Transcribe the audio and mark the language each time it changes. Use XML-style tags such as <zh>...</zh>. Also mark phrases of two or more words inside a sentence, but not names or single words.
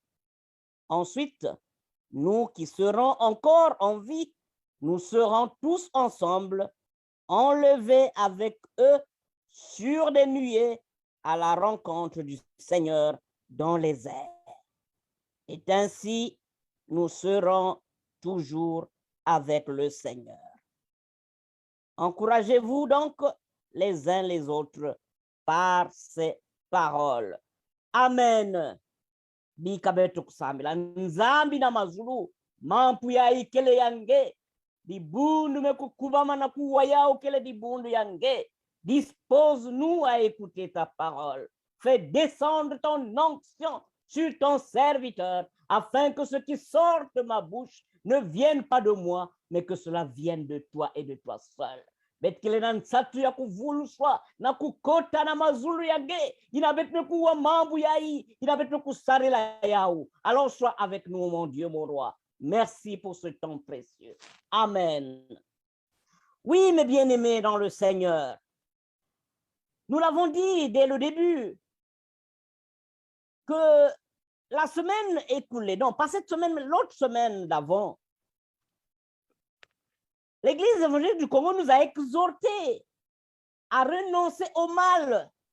<fr>Ensuite, nous qui serons encore en vie, nous serons tous ensemble enlevés avec eux sur des nuées à la rencontre du Seigneur dans les airs. Et ainsi, nous serons toujours avec le Seigneur. Encouragez-vous donc les uns les autres par ces paroles. Amen.</fr> <ktu>Bikabetu kusamila nzambi na mazulu mampu ya ikele yange dibundu mekukubama na kuwa yao kele dibundu yange.</ktu> <fr>Dispose-nous à écouter ta parole. Fais descendre ton onction sur ton serviteur, afin que ce qui sort de ma bouche ne vienne pas de moi, mais que cela vienne de toi et de toi seul.</fr> <ktu>Betkele na nsatu ya kuvuluswa na kukota na mazulu yange inabet ne kuwa mambu yai inabet ne kusarela yao.</ktu> <fr>Alors sois avec nous, mon Dieu, mon roi. Merci pour ce temps précieux. Amen. Oui, mes bien-aimés dans le Seigneur, nous l'avons dit dès le début que la semaine écoulée, non, pas cette semaine, mais l'autre semaine d'avant, l'Église évangélique du Congo nous a exhortés à renoncer au mal.</fr>